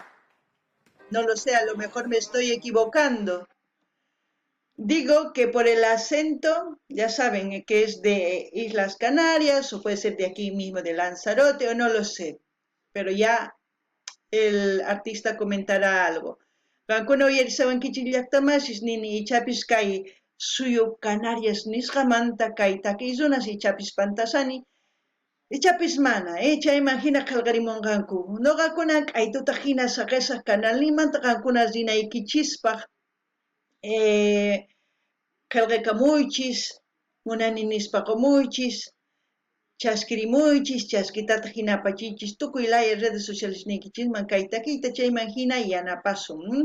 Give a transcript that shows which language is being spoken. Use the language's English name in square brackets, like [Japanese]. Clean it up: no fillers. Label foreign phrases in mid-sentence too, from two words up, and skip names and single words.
[Spanish] No lo sé, a lo mejor me estoy equivocando. Digo que por el acento, ya saben que es de Islas Canarias o puede ser de aquí mismo de Lanzarote o no lo sé. Pero ya el artista comentará algo. [Quechua] Kankuna uyarisawankichis llaqtamasis nini ichapis kay suyu Canarias nisqamanta kay takiy runas ichapis pantasani ichapis mana, chayman hina qillqarimunqanku. Nuqakuna k'aytuta hina saqisaq kanalninmanta qankuna rinaykichispaq qillqakamuychis, munani nispaqamuychis, chaskirimuychis, chaskitata hina apachiychis tukuy laya [Spanish] redes sociales [Quechua] niykichisman kay takiyta chayman hina yanapasun.